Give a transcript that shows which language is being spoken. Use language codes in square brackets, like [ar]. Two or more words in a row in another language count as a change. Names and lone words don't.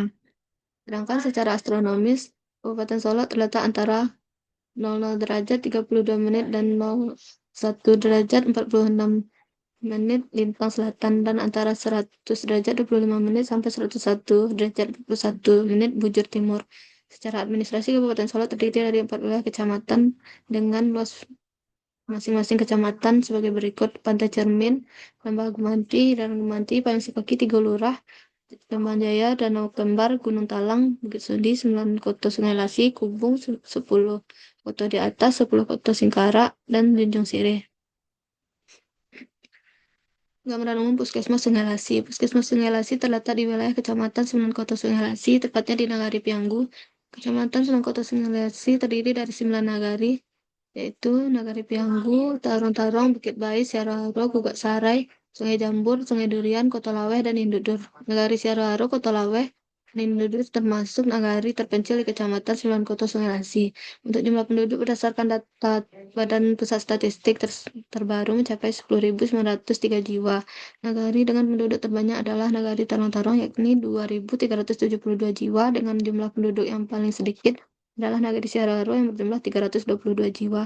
[id] Sedangkan secara astronomis, Kabupaten Solo terletak antara 00 derajat 32 menit dan 01 derajat 46 menit lintang selatan dan antara 100 derajat 25 menit sampai 101 derajat 21 menit bujur timur. Secara administrasi, Kabupaten Solo terdiri dari 4 wilayah kecamatan dengan luas masing-masing kecamatan sebagai berikut: Pantai Cermin, Lembah Gumanti, dan Gumanti, Paling Sikoki, 3 lurah, Kembang Jaya, Danau Kembar, Gunung Talang, Bukit Sudi, 9 Koto Sungai Lasi, Kubung, 10 Koto di atas, 10 Koto Singkara, dan Junjung Sirih. Gambaran umum Puskesmas Sungai Lasi. Puskesmas Sungai Lasi terletak di wilayah Kecamatan Sunan Kota Sungai Lasi, tepatnya di Nagari Pianggu. Kecamatan Sunan Kota Sungai Lasi terdiri dari 9 nagari, yaitu Nagari Pianggu, Tarong-Tarong, Bukit Bais, Siaroaro, Gugak Sarai, Sungai Jambur, Sungai Durian, Kota Laweh, dan Indudur. Nagari Siaroaro, Kota Laweh, dan Indudur termasuk nagari terpencil di Kecamatan Sembilan Kota Sungai Lasi. Untuk jumlah penduduk berdasarkan data Badan Pusat Statistik terbaru mencapai 10.903 jiwa. Nagari dengan penduduk terbanyak adalah Nagari Tarong-Tarong yakni 2.372 jiwa dengan jumlah penduduk yang paling sedikit adalah Nagari Siararo yang berjumlah 322 jiwa.